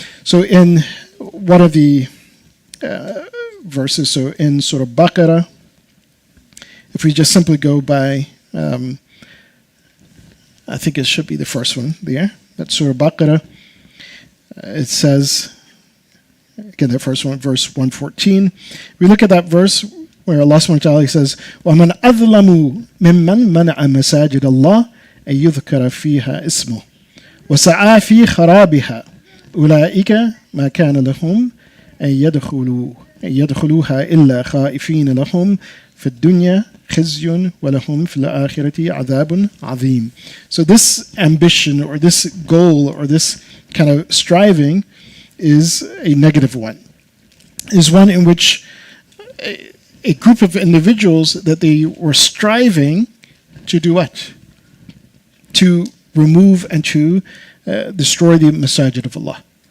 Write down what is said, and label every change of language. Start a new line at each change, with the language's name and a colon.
English: So in one of the verses, so in Surah Baqarah, if we just simply go by, I think it should be the first one there, that's Surah Baqarah. It says, again, the first one, verse 114. We look at that verse where Allah subhanahu wa ta'ala says,
Arabic: وَمَنْ أَظْلَمُ مِمَّنْ مَنَعَ مَسَاجِدَ اللَّهِ أَن يُذْكَرَ فِيهَا اسْمُهُ وَسَعَى فِي خَرَابِهَا أُولَٰئِكَ مَا كَانَ لَهُمْ أن يدخلوها إلا خائفين لهم في الدنيا خزي ولهم في الآخرة عذاب عظيم.
English: So this ambition or this goal or this kind of striving is a negative one. Is one in which a group of individuals that they were striving to do what? To remove and to destroy the masajid of Allah.